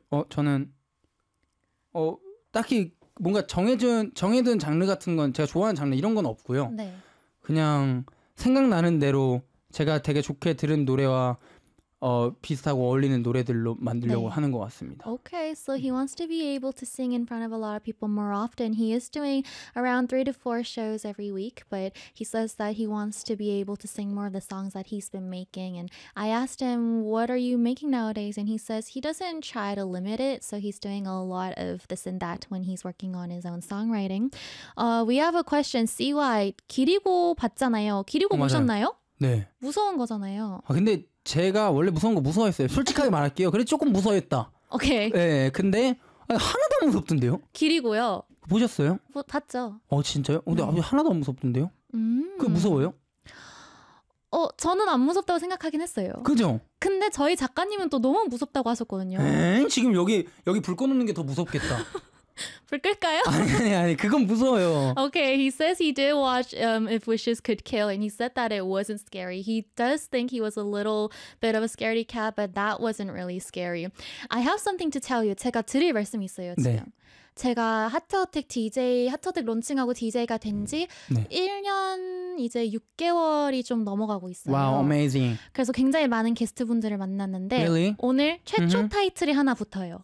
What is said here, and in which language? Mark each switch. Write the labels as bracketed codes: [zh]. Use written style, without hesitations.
[ko] 저는 딱히 뭔가 정해둔 장르 같은 건 제가 좋아하는 장르 이런 건 없고요. 네. 그냥 생각나는 대로 제가 되게 좋게 들은 노래와 비슷하고 어울리는 노래들로 만들려고 네. 하는 것 같습니다. [en] Okay, so he wants to be able to sing in front of a lot of people more often. He is doing around 3 to 4 shows every week, but he says that he wants to be able to sing more of the songs that he's been making. And I asked him, what are you making nowadays? And he says he doesn't try to limit it, so he's doing a lot of this and that when he's working on his own songwriting. We have a question. [ko] CY, 기리고 봤잖아요. 기리고 보셨나요? 네. 무서운 거잖아요. 근데 제가 원래 무서운 거 무서워했어요. 솔직하게 말할게요. 그래 조금 무서워했다. 오케이. 네, 근데 하나도 안 무섭던데요? 기리고요. 보셨어요? 봤죠. 진짜요? 근데 네. 하나도 안 무섭던데요? 그게 무서워요? 저는 안 무섭다고 생각하긴 했어요. 그죠? 근데 저희 작가님은 또 너무 무섭다고 하셨거든요. 에이, 지금 여기 불 꺼놓는 게 더 무섭겠다. 불 끌까요? 아니, 그건 무서워요. [en] Okay, he says he did watch If Wishes Could Kill and he said that it wasn't scary. He does think he was a little bit of a scaredy cat, but that wasn't really scary. I have something to tell you. [ko] 제가 드릴 말씀이 있어요, 지금. 네. 제가 하트어택 DJ, 하트어택 론칭하고 DJ가 된 지 네. 1년 이제 6개월이 좀 넘어가고 있어요. [en] Wow, amazing. [ko] 그래서 굉장히 많은 게스트분들을 만났는데 [en] really? [ko] 오늘 최초 mm-hmm. 타이틀이 하나 붙어요.